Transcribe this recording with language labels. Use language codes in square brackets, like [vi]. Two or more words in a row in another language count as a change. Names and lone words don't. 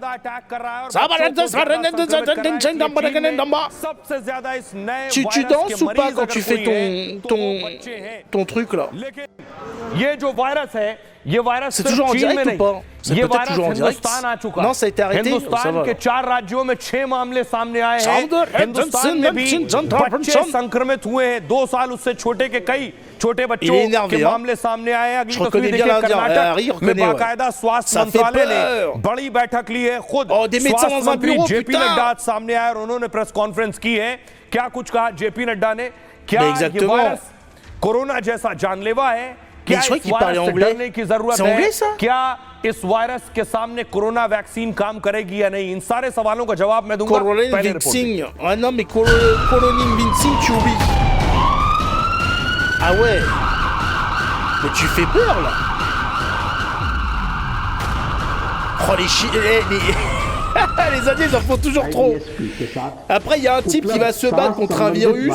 [fr] Tu danses ou pas quand tu fais ton truc là? C'est toujours en direct ou pas? C'est peut-être toujours en direct. Non, ça a été arrêté. [hi] हिंदुस्तान के 4 राज्यों में 6 मामले सामने आए हैं। हिंदुस्तान में भी बच्चे संक्रमित हुए हैं। 2 साल उससे छोटे के कई छोटे बच्चों के मामले सामने आए हैं। अगली तस्वीर देखिए, कर्नाटक में बाकायदा स्वास्थ्य मंत्रालय ने बड़ी बैठक ली है। खुद स्वास्थ्य मंत्री जेपी नड्डा सामने आए और उन्होंने [en] press conference [hi] की है। क्या कुछ कहा जेपी नड्डा ने? क्या ये वायरस कोरोना जैसा जानलेवा है? क्या इस वायरस से डरने की जरूरत है? क्या इस वायरस के सामने कोरोना वैक्सीन काम करेगी या नहीं? इन सारे सवालों का जवाब मैं दूंगा पहले रिपोर्ट। [fr] Ah non mais Coronin Vincing, tu oublies. Ah ouais. Mais tu fais peur là. Oh les Indiens, ils en font toujours trop. Après, il y a un type qui va se battre contre un virus.